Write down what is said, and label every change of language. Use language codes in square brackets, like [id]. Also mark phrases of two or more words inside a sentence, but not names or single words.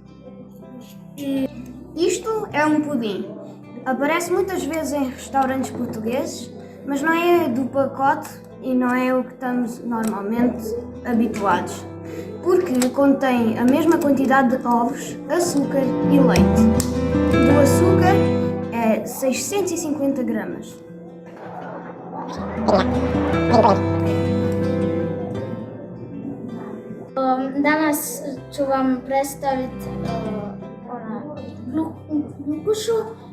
[pt] Isto é pudim. Aparece muitas vezes em restaurantes portugueses, mas não é do pacote e não é o que estamos normalmente habituados, porque contém a mesma quantidade de ovos, açúcar e leite. Do açúcar é 650 gramas. [sr] Danas ću vam predstaviti glukušu.